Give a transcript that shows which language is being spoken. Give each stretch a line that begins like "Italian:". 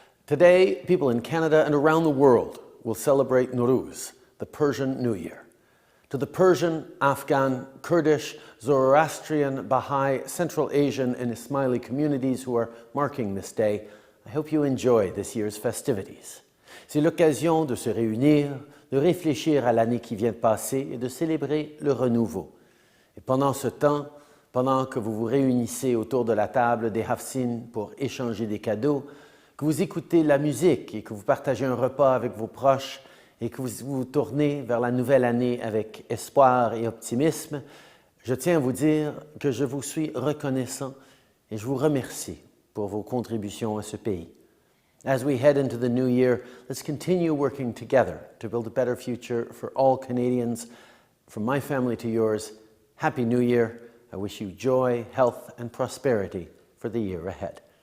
English: Today, people in Canada and around the world will celebrate Nowruz, the Persian New Year. To the Persian, Afghan, Kurdish, Zoroastrian, Baha'i, Central Asian and Ismaili communities who are marking this day, I hope you enjoy this year's festivities.
French: C'est l'occasion de se réunir, de réfléchir à l'année qui vient de passer et de célébrer le renouveau. Et pendant ce temps, pendant que vous vous réunissez autour de la table des Hafsins pour échanger des cadeaux, que vous écoutez la musique et que vous partagez un repas avec vos proches et que vous vous tournez vers la nouvelle année avec espoir et optimisme, je tiens à vous dire que je vous suis reconnaissant et je vous remercie pour vos contributions à ce pays.
English: As we head into the new year, let's continue working together to build a better future for all Canadians. From my family to yours, Happy New Year. I wish you joy, health, and prosperity for the year ahead.